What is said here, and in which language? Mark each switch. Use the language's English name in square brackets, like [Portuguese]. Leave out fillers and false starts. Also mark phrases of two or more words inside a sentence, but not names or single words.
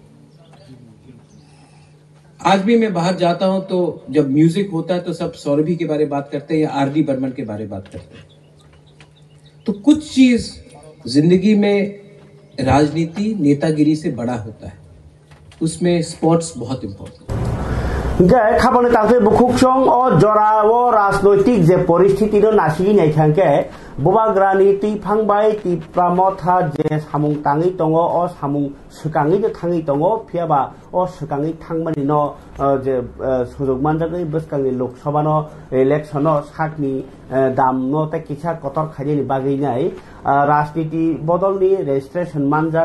[Hindi] आज भी मैं बाहर जाता हूं तो जब म्यूजिक होता है तो सब सौरभी के बारे में बात करते हैं या आर.डी. बर्मन के बारे में बात करते हैं। तो कुछ चीज जिंदगी में राजनीति नेतागिरी से बड़ा होता है, उसमें स्पोर्ट्स बहुत इंपॉर्टेंट है। [Kok Borok] खाबने तांगे बुखुकसंग और जराओ राजनैतिक जे परिस्थिति नो नासिगि नाय थांके बुबाग्रानि तिफांबाय तिप्रामथा जे सामुं तांगै दङ अ सामुं सुकाङै थाङै दङ फियाबा अ सुकाङै थांमानि न जे सुजुग मानजागै बसकांनि लोकसभा न इलेक्शन न साकनि दाम न ता किसा कतर खाइनि बागै नाय राजनीति बदलनि रेजिस्ट्रेशन मानजाक